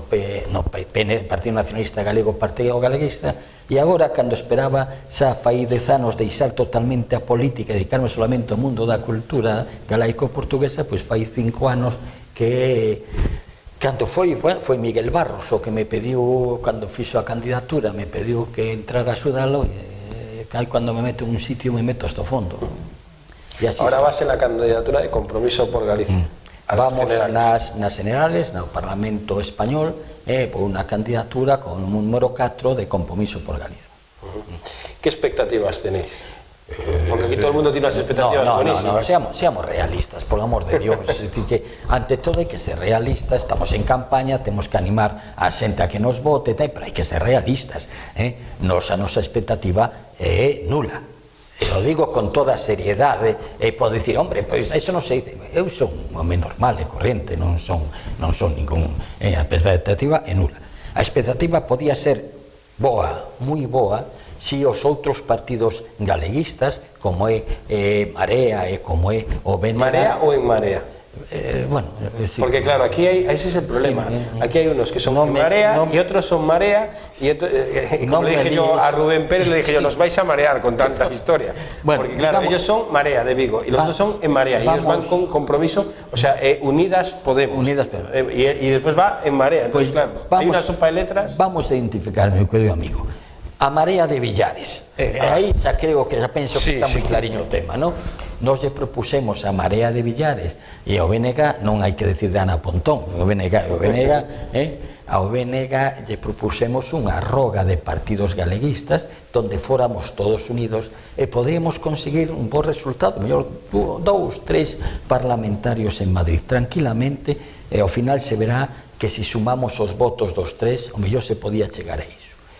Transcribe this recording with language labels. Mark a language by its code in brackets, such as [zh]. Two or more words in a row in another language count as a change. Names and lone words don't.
[gl] Partido Nacionalista Galego, Partido Galeguista, e agora, cando esperaba xa fai 10 anos deixar totalmente a política e dedicarme solamente ao mundo da cultura galaico-portuguesa, pois fai 5 anos que cando foi Miguel Barros o que me pediu, cando fixo a candidatura, me pediu que entrara a axudalo, e cando me meto en un sitio me meto hasta o fondo. [es] Ahora vas en la candidatura de Compromiso por Galicia. [gl] Vamos nas generales, no Parlamento Español, por unha candidatura con un número 4 de Compromiso por Galicia. [es] ¿Qué expectativas tenéis? Porque aquí todo el mundo tiene unas expectativas buenísimas. Seamos realistas, por el amor de Dios. Es decir, [gl] que ante todo hai que ser realistas, estamos en campaña, temos que animar a xente a que nos vote, pero hai que ser realistas. A nosa expectativa é nula. Eu digo con toda a seriedade, e pode dicir, hombre, pois iso non se dice. Eu son un home normal e corrente, non son ningún... A expectativa é nula. A expectativa podía ser boa, moi boa, si os outros partidos galeguistas, como é Marea e como é o BNG... [es] ¿Marea o en Marea? Bueno, sí. Porque claro, aquí ese es el problema. Sí, aquí hay unos que son en Marea y otros son Marea, y como le dije yo a Rubén Pérez, le dije yo, nos vais a marear con tanta historia. Bueno, porque claro, ellos son Marea de Vigo y los otros son en Marea, y ellos van con Compromiso, o sea, Unidas Podemos. Unidas Podemos. Y después va en Marea. Entonces, pues, claro, hay una sopa de letras. [gl] Vamos a identificar, meu querido amigo, a Marea de Villares. Aí xa creo que xa penso que está moi clariño o tema, non? Nos lle propusemos a Marea de Villares e ao BNG, non hai que decir de Ana Pontón, ao BNG lle propusemos unha roga de partidos galeguistas donde fóramos todos unidos e podríamos conseguir un bo resultado, mellor 2, 3 parlamentarios en Madrid tranquilamente, e ao final se verá que se sumamos os votos dos 3, o mellor se podía chegar a iso.